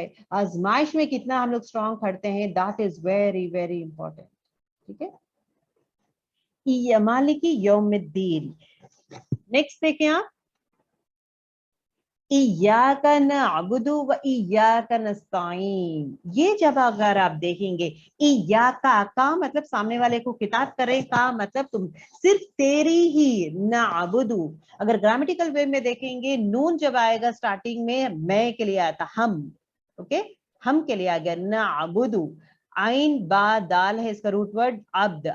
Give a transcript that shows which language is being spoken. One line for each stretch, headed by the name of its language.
Urdu: آزمائش میں کتنا ہم لوگ اسٹرانگ کھڑتے ہیں,
English: that is very very important.
Urdu: ٹھیک ہے,
Arabic: مالک یوم الدین.
Urdu: نیکسٹ دیکھیں آپ,
Arabic: ایاک نعبد و ایاک نستعین.
Urdu: یہ جب اگر آپ دیکھیں گے, ایاک کا مطلب سامنے والے کو خطاب کرے, کا مطلب تم, صرف تیری ہی, نعبد اگر گرامیٹیکل وے میں دیکھیں گے, نون جب آئے گا سٹارٹنگ میں کے لیے آتا, ہم, اوکے, ہم کے لیے آ گیا, نعبد, عین با دال ہے اس کا روٹ ورڈ, عبد.